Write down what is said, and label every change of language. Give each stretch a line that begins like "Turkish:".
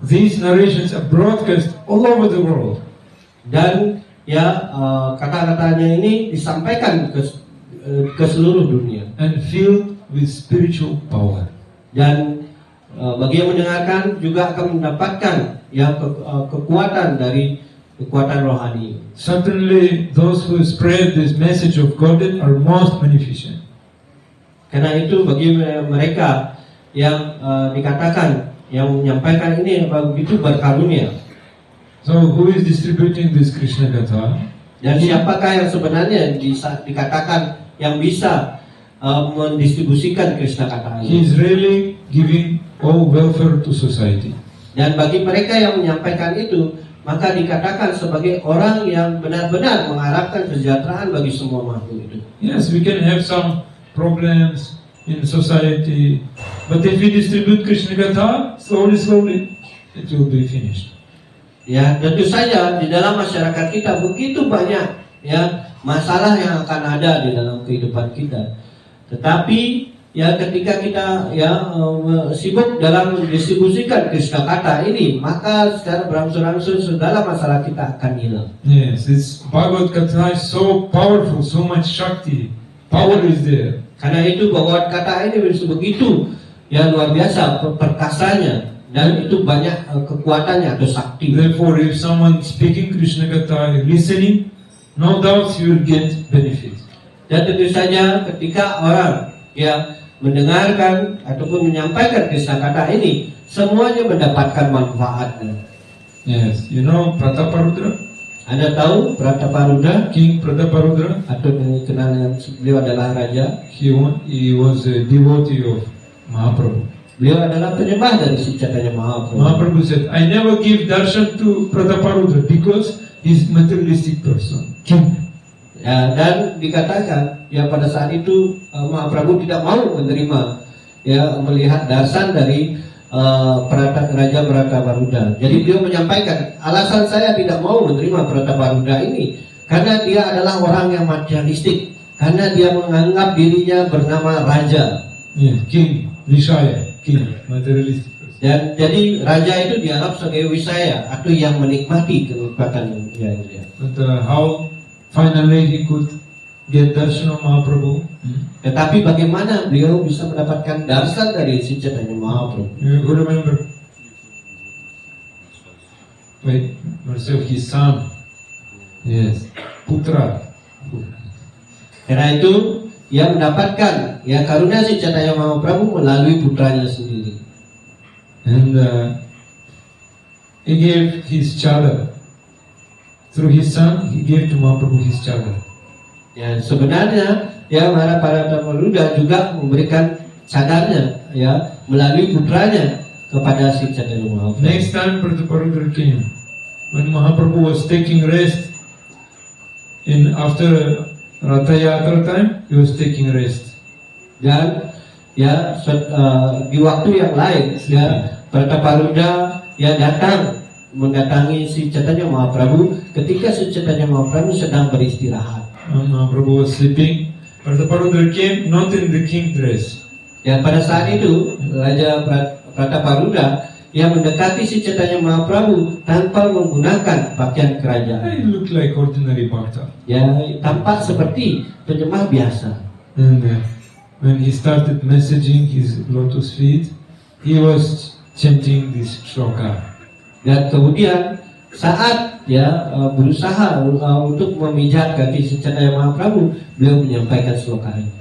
English: These narrations are broadcast all over the world.
Indonesian: Dan ya kata-katanya ini disampaikan ke seluruh dunia.
English: And filled with spiritual power.
Indonesian: Dan bagi yang mendengarkan juga akan mendapatkan ya kekuatan dari kekuatan rohani.
English: Certainly, those who spread this message of Godhead are most beneficent.
Indonesian: Karena itu bagi mereka yang dikatakan yang menyampaikan ini begitu berkarunia.
English: So, who is distributing this Krishna Katha?
Indonesian: Dan siapakah yang sebenarnya dikatakan yang bisa mendistribusikan Krishna Katha
English: He is really giving all welfare to society.
Indonesian: Dan bagi mereka yang menyampaikan itu, maka dikatakan sebagai orang yang benar-benar mengharapkan kesejahteraan bagi semua makhluk itu.
English: Yes, we can have some problems in society, but if we distribute Krishna Katha, slowly, it will be finished.
Indonesian: Ya, tentu saja di dalam masyarakat kita begitu banyak ya masalah yang akan ada di dalam kehidupan kita. Tetapi ya ketika kita ya sibuk dalam mendistribusikan Krishna Katha ini, maka secara berangsur-angsur segala masalah kita akan hilang.
English: Yes, this Bhagavad Katha is so powerful, so much Shakti. Power is there.
Indonesian: Karena itu Bhagavad Katha ini begitu ya luar biasa perkasanya dan itu banyak kekuatannya atau sakti.
English: Therefore, if someone speaking Krishna Katha, listening, no doubt you will get benefit.
Indonesian: Dan tentu saja ketika orang ya mendengarkan ataupun menyampaikan Krishna Katha ini, semuanya mendapatkan manfaatnya.
English: Yes, you know Prataparudra,
Indonesian: Anda tahu Prataparudra
English: King Prataparudra.
Indonesian: atau dikenal dengan beliau adalah raja.
English: He was a devotee of Mahaprabhu.
Indonesian: Beliau adalah penyembah dari si Chaitanya Mahaprabhu.
English: Mahaprabhu said, I never give darshan to Prataparudra because he's materialistic person. King.
Indonesian: Ya, dan dikatakan ya pada saat itu Mahaprabhu tidak mau menerima ya melihat darshan dari Raja Prataparudra. Jadi beliau menyampaikan alasan saya tidak mau menerima Prataparudra ini karena dia adalah orang yang materialistik, karena dia menganggap dirinya bernama raja.
English: Yeah, king, Vishaya, king, materialistic person.
Indonesian: Dan jadi raja itu dianggap sebagai wisaya atau yang menikmati kenikmatan ya.
English: But how finally he could get darshan of Mahaprabhu?
Indonesian: Tetapi bagaimana beliau bisa mendapatkan darshan dari si Chaitanya Mahaprabhu?
English: You remember? Wait, mercy of his son. Yes, Putra.
Indonesian: Karena itu ia mendapatkan ya karunia si Chaitanya Mahaprabhu melalui putranya sendiri.
English: And he gave his chadar. Through his son, he gave to Mahaprabhu his chadar.
Indonesian: Ya, sebenarnya ya para pemuda juga memberikan cadarnya ya melalui putranya kepada si Chaitanya Mahaprabhu.
English: Next time Prabhupada came, when Mahaprabhu was taking rest after Ratha Yatra time, he was taking rest.
Indonesian: Dan ya di waktu yang lain ya Prataparuda ya mendatangi si Chaitanya Mahaprabhu ketika si Chaitanya Mahaprabhu sedang beristirahat.
English: Mahaprabhu was sleeping. Prataparuda came not in the king dress.
Indonesian: Ya pada saat itu Raja Prataparuda yang mendekati si Chaitanya Mahaprabhu tanpa menggunakan pakaian kerajaan.
English: He looked like ordinary bhakta.
Indonesian: Ya tampak seperti penyembah biasa.
English: And when he started messaging his lotus feet, he was chanting this shloka.
Indonesian: Dan kemudian saat berusaha untuk memijat kaki si Chaitanya Mahaprabhu, beliau menyampaikan sloka ini.